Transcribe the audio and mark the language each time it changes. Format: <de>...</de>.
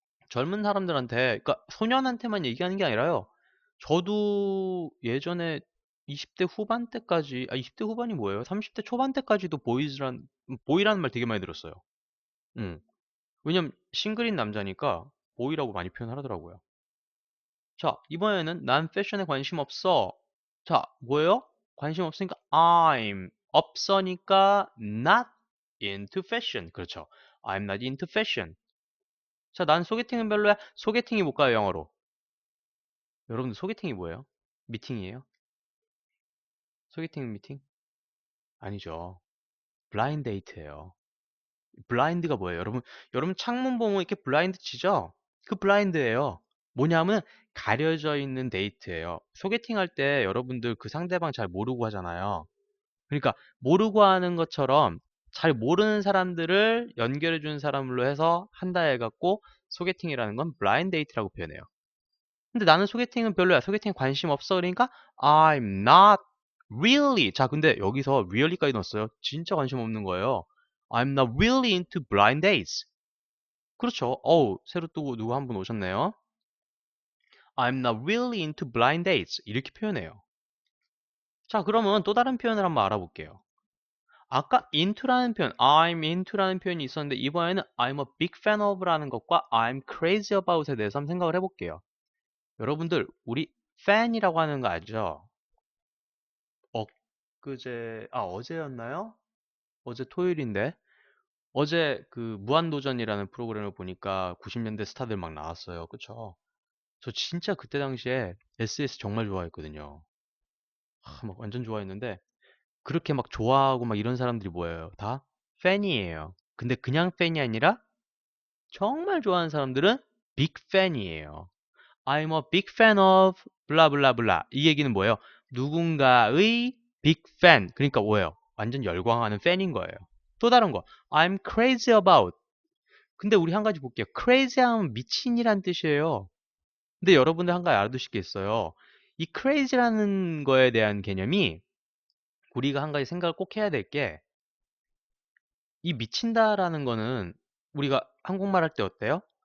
<ko>젊은 사람들한테, 그러니까 소년한테만 얘기하는 게 아니라요. 저도 예전에 20대 후반 때까지, 20대 후반이 뭐예요? 30대 초반 때까지도 보이라는 말 되게 많이 들었어요. 음. 왜냐면 싱글인 남자니까 보이라고 많이 표현하더라고요. 자, 이번에는 난 패션에 관심 없어. 자, 뭐예요? 관심 없으니까</ko> <en>I'm</en> <ko>없어니까</ko> <en>not into fashion.</en> <ko>그렇죠.</ko> <en>I'm not into fashion.</en> <ko>자, 난 소개팅은 별로야. 소개팅이 뭘까요, 영어로? 여러분들 소개팅이 뭐예요? 미팅이에요? 소개팅 미팅? 아니죠. 블라인드 데이트예요. 블라인드가 뭐예요? 여러분 창문 보면 이렇게 블라인드 치죠? 그 블라인드예요. 뭐냐면 가려져 있는 데이트예요. 소개팅 할 때 여러분들 그 상대방 잘 모르고 하잖아요. 그러니까 모르고 하는 것처럼 잘 모르는 사람들을 연결해 주는 사람으로 해서 한다 해갖고 소개팅이라는 건 블라인드 데이트라고 표현해요. 근데 나는 소개팅은 별로야. 소개팅 관심 없어.</ko> <en>그러니까 I'm not really.</en> <ko>자, 근데 여기서 really까지 넣었어요. 진짜 관심 없는 거예요.</ko> <en>I'm not really into blind dates.</en> <ko>그렇죠. 어우, 새로 또 누구 한 분 오셨네요.</ko> <en>I'm not really into blind dates.</en> <ko>이렇게 표현해요. 자, 그러면 또 다른 표현을 한번 알아볼게요. 아까 into라는 표현, I'm into라는 표현이 있었는데 이번에는</ko> <en>I'm a big fan of</en> <ko>라는 것과</ko> <en>I'm crazy about</en> <ko>에 대해서 한번 생각을 해볼게요. 여러분들, 우리 fan이라고 하는 거 알죠? 어제였나요? 어제 토요일인데 어제 그 무한도전이라는 프로그램을 보니까 90년대 스타들 막 나왔어요. 그쵸? 저 진짜 그때 당시에 SS 정말 좋아했거든요. 막 완전 좋아했는데 그렇게 막 좋아하고 막 이런 사람들이 뭐예요? 다 팬이에요. 근데 그냥 팬이 아니라 정말 좋아하는 사람들은 빅 팬이에요.</ko> <en>I'm a big fan of</en> <ko>블라 블라 블라. 이 얘기는 뭐예요? 누군가의 빅 팬. 그러니까 뭐예요? 완전 열광하는 팬인 거예요. 또 다른 거.</ko> <en>I'm crazy about.</en> <ko>근데 우리 한 가지 볼게요. crazy 하면 미친이란 뜻이에요. 근데 여러분들 한 가지 알아두실 게 있어요. 이 crazy라는 거에 대한 개념이 우리가 한 가지 생각을 꼭 해야 될 게 이 미친다라는 거는 우리가 한국말 할 때 어때요?</ko>